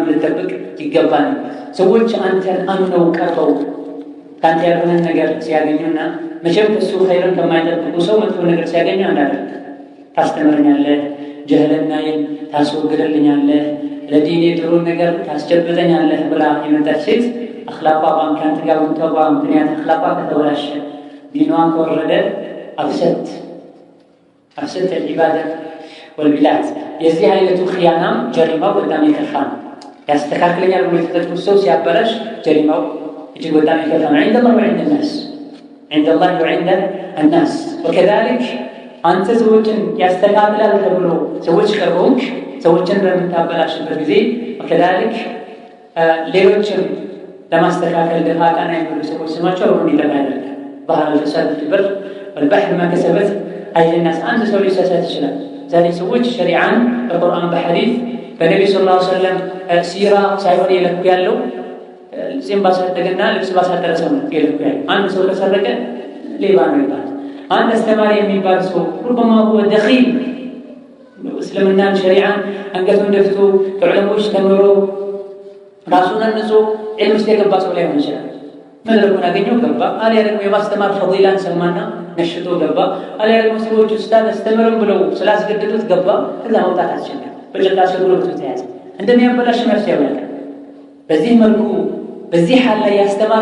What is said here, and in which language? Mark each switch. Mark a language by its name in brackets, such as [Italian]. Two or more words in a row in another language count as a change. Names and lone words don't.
[Amharic] ልትጠብቅ ይገባል። ሰዎች አንተን አምነው ቀርበው ከአንተ ያልሆነን ነገር ሲያገኙና መቼም ከሱ ኸይርን ከማይጠብቁ ሰው መጥፎ ነገር ሲያገኙ እንዳደርግ ታስተምረኛለህ፣ ጀህልናዬን ታስወግድልኛለህ፣ ለዲኔ ጥሩን ነገር ታስጨብጠኛለህ ብላ የመጣች ሴት አኽላቋ ከአንተ ጋር በምትወባ ምክንያት አኽላቋ ከተበላሸ ዲኗን ከወረደ አፍሰት [Arabic] العبادة والبلاد [Amharic] የዚህ አይነቱ ኺያና ጀሪማው በጣም የከፋ ነው። ያስተካክለኛል ብሎ የተጠቁት ሰው ሲያበላሽ ጀሪማው እጅግ በጣም የከፋ ነው። [Arabic] عند الله وعند الناس وكذلك [Amharic] አንተ ሰዎችን ያስተካክላል ተብሎ ሰዎች ቀርበውክ ሰዎችን በምታበላሽበት ጊዜ وكذلك ሌሎችም ለማስተካከል ደፋ ቀና የሚሉ ሰዎች ስማቸው አሁን ይጠፋ ያደርጋል። ባህር [Arabic] الفساد في البر والبحر ما كسبت أيدي الناس [Amharic] አንድ ሰው ሊሳሳት ይችላል። ዛሬ ሰዎች ሸሪዓን በቁርአን በሐዲስ በነቢ [Arabic] صلى الله عليه وسلم [Amharic] ሲራ ሳይሆን የለኩ ያለው ጺም ባሳደገና ልብስ ባሳደረ ሰው ነው የለኩ ያለው። አንድ ሰው ከሰረቀ ሌባ ነው ይባላል። አንድ አስተማሪ የሚባል ሰው ሩበማ [Arabic] هو دخيل [Amharic] እስልምናን ሸሪዓን አንገቱን ደፍቶ ከዑለሞች ተምሮ ራሱን አንጾ ዒልም ውስጥ የገባ ሰው ላይሆን ይችላል። መድረኩን አገኘው ገባ፣ አሊያ ደግሞ የማስተማር ፈዲላን ሰማና ነሽቶ ገባ፣ አሊያ ደግሞ ሰዎች ኡስታዝ አስተምረን ብለው ስላስገደዱት ገባ። ከዛ መውጣት አልቻለም። በጭቃ ሰብሮት ተያዘ። እንደሚያበላሽ ነፍስ ያውቃል። በዚህ መልኩ በዚህ ሐል ላይ ያስተማረ